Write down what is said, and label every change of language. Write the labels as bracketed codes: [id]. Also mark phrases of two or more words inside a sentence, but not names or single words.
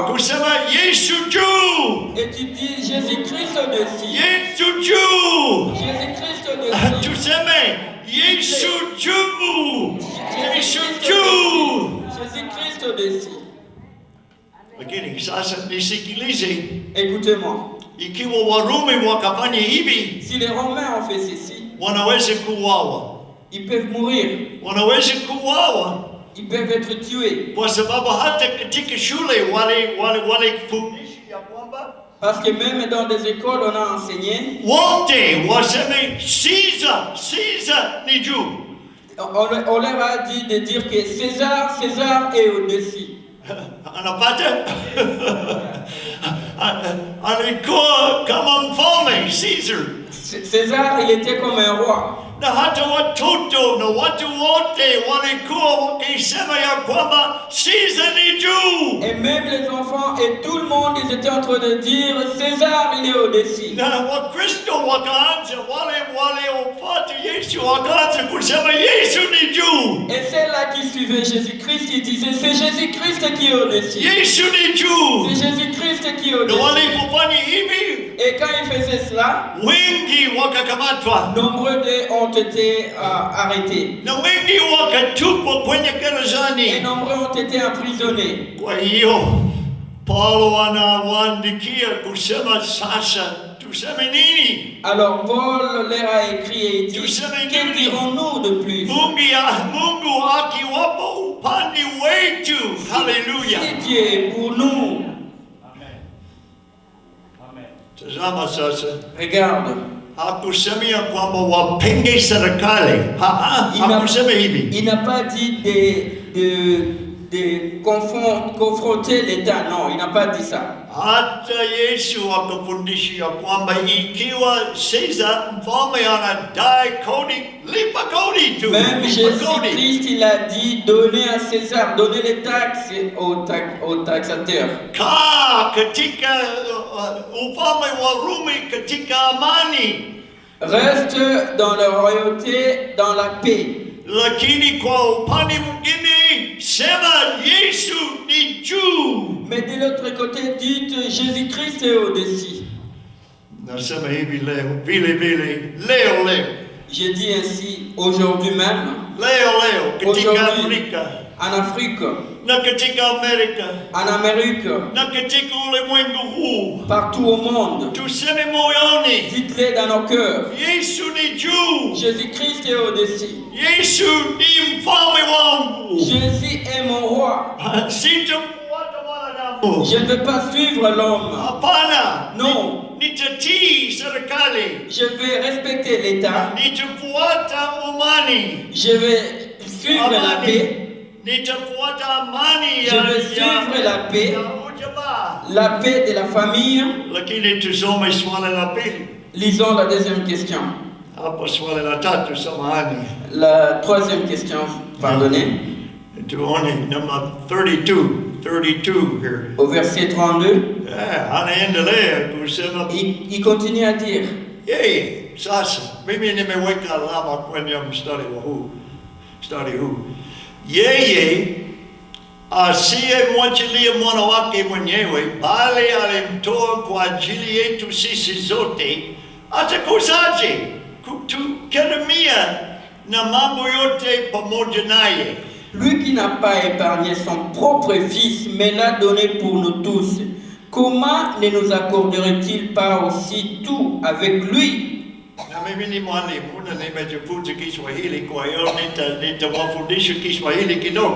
[sw] kusema Yesu juu, [fr] et tu dis Jésus-Christ au-dessus. [sw] Yesu juu. [fr] Jésus-Christ au-dessus. [sw] Tuseme Yesu juu, Yesu juu. [fr] Jésus-Christ au-dessus. [sw] Lakini sasa nisikilize, [fr] Écoutez-moi. [sw] ikiwa Warumi wakafanya hivi, [fr] Si les Romains ont fait ceci, [sw] wanaweza kuuawa, [fr] ils peuvent mourir. [sw] wanaweza kuuawa [fr] Ils peuvent être tués. [sw] kwa sababu hata katika shule walifundisha ya kwamba [fr] Parce que même dans des écoles, on a enseigné, [sw] wote waseme Caesar ni juu. [fr] on leur a dit de dire que César est au-dessus. [sw] Anapata alikuwa kama mfalme Caesar, [fr] César, il était comme un roi. [sw] na hata watoto na watu wote walikuwa wakisema ya kwamba Caesar ni juu. [fr] Et même les enfants et tout le monde, ils étaient en train de dire César, il est au-dessus. [sw] Na Wakristo wakaanza, wale waliofuata Yesu wakaanza kusema Yesu ni juu. [fr] Et ceux-là qui suivaient Jésus-Christ, ils disaient c'est Jésus-Christ qui est au-dessus. [sw] Yesu ni juu. [fr] C'est Jésus-Christ qui est [sw] Na [fr] au-dessus. [sw] walipofanya hivi, [fr] Et quand ils faisaient cela, [sw] wengi wakakamatwa [fr] nombreux d'eux ont été arrêtés. [sw] na wengi wakatupwa kwenye [fr] Et [sw] gerezani. [fr] nombreux ont été emprisonnés. [sw] Kwa hiyo Paulo anawaandikia kusema sasa tuseme nini? [fr] Alors Paul leur a écrit et dit, que dirons-nous de plus? [sw] Mungu akiwapo upande wetu. Haleluya. [fr] Si Dieu est pour nous, [sw] Tazama sasa. [fr] regarde, [sw] Hakusemia kwamba wapenge serikali. Hakusema hivi. [fr] il n'a pas dit de confronter l'État. Non, il n'a pas dit ça. [sw] Hata Yesu akafundisha kwamba ikiwa Caesar mfalme anadai kodi, lipa kodi tu. [fr] Même Jésus-Christ, il a dit, donnez à César, donnez les taxes aux taxateurs. [sw] Kaa katika ufalme wa Rumi katika amani. [fr] Reste dans la royauté, dans la paix. [sw] Lakini kwa upande mwingine sema Yesu ni juu. [fr] Mais de l'autre côté, dites Jésus-Christ est au-dessus. [sw] Nasema hivi leo, leo. [fr] Je dis ainsi, aujourd'hui même, [sw] Leo katika Afrika, [fr] en Afrique, [sw] na katika Amerika, [fr] en Amérique, [sw] na katika ulimwengu huu, [fr] partout au monde, [sw] tuseme moyoni, [fr] dites-les dans nos cœurs, [sw] Yesu ni juu. [fr] Jésus-Christ est au-dessus. [sw] Yesu ni mfalme wangu. [fr] Jésus est mon roi. [sw] Sitamfuata mwanadamu. [fr] Je ne veux pas suivre l'homme. [sw] Hapana. [fr] Non. [sw] Nitatii serikali. [fr] Je vais respecter l'État. [sw] Nitafuata amani. [fr] Je vais suivre la paix. [sw] Nitafuata amani [fr] Je vais suivre la paix. La paix de la famille. [sw] Lakini tusome swali la pili. [fr] Lisons la deuxième question. [sw] Hapa swali la tatu, samahani. [fr] La troisième question, pardonnez. [sw] Tuone number 32 here. [fr] Au verset 32, [sw] Anaendelea kusema, [fr] il continue à dire, [sw] yeye sasa mimi nimeweka alama kwenye mstari huu. Yeye asiyemwachilia mwana wake mwenyewe bali alimtoa kwa ajili yetu sisi zote, atakuzaje kutukirimia na mambo yote pamoja naye? [fr] lui qui n'a pas épargné son propre fils, mais l'a donné pour nous tous, comment ne nous accorderait-il pas aussi tout avec lui? [sw] Na mimi ni mwalimu na nimejifunza Kiswahili, kwa hiyo nitawafundisha Kiswahili kidogo.